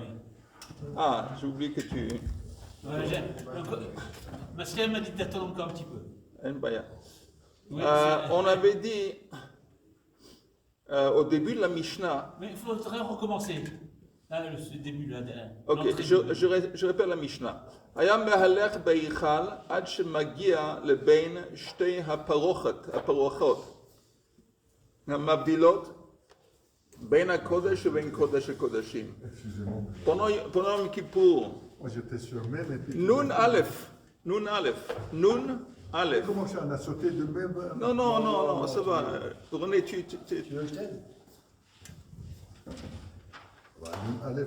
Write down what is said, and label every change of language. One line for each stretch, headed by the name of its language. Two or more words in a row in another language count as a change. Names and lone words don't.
French: Ah, j'ai oublié que tu es. Masquer m'a dit d'attendre encore un petit peu. Oui, on avait dit au début de la Mishnah. Mais il faudrait recommencer. Là, le début là. Ok, je répète la Mishnah.
Hebrew: היה מהלך בהיכל עד שמגיע לבין שתי הפרוכות. המבדילות בין הקודש ובין קודש הקדשים.
French: Pendant Yom Kippour. Moi j'étais sur même et puis.
Hebrew: נון אלף.
French: Comment ça, on a sauté de même? Non, ça va. René, tu veux que je t'aide? Aleph,